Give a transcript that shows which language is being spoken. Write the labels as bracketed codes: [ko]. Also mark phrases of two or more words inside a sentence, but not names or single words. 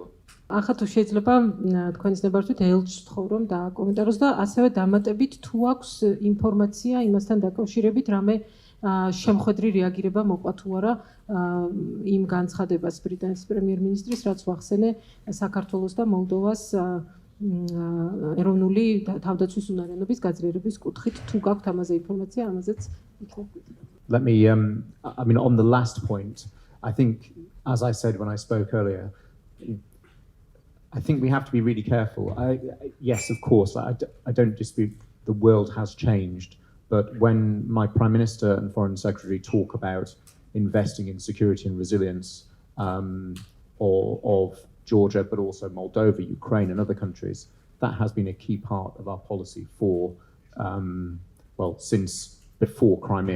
[ka] ახლა თუ შეიძლება თქვენის ნებართვით ელჩს ვთხოვ და კომენტაროს და ასევე დამატებით თუ აქვს ინფორმაცია იმასთან დაკავშირებით რამე შემხედრი რეაგირება მოყვა თუ არა იმ განცხადებას ბრიტანეთის პრემიერ-მინისტრის რაც ვახსენე საქართველოს და მოლდოვას ეროვნული თავდაცვის უნარიანობის გაძლიერების კუთხით თუ გაქვთ ამაზე ინფორმაცია ამაზეც [en] Let me I mean on the last point I think as I said when I spoke earlier I think we have to be really careful. Yes, of course, I don't dispute the world has changed, but when my Prime Minister and Foreign Secretary talk about investing in security and resilience of Georgia, but also Moldova, Ukraine and other countries, that has been a key part of our policy for, well, since before Crimea.